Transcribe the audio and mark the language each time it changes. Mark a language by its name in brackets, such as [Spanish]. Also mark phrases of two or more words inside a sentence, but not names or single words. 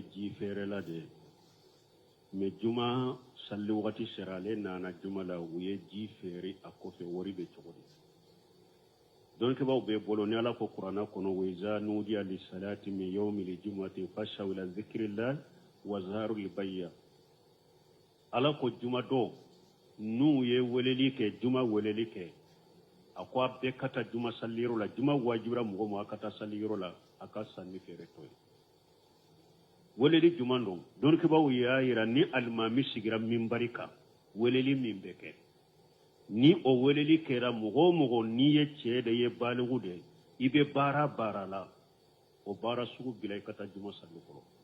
[Bambara] ji feerela de mais juma salli wagati sera ale nana juma la u ye ji feere a kɔfɛ wari bɛ cogo di dɔnnibagaw bɛ bolo ni ala ko kuranna kɔnɔ [Arabic] وإذا نودي للصلاة من يوم الجمعة فاسعوا إلى ذكر الله وذروا البيع [Bambara] ala ko juma dɔ n'u ye weleli kɛ juma weleli kɛ a ko a bɛɛ ka taa juma salliyɔrɔ la juma wajibira mɔgɔ ma a ka taa salliyɔrɔ la a ka sanni feere to ye weleli juma don dɔnnibagaw y'a yira ni alimami sigira minbari kan weleli min bɛ kɛ ni o weleli kɛra mɔgɔ o mɔgɔ n'i ye cɛ de ye baligu de i bɛ baara baara la o baara sugu bila i ka taa juma salli kɔrɔ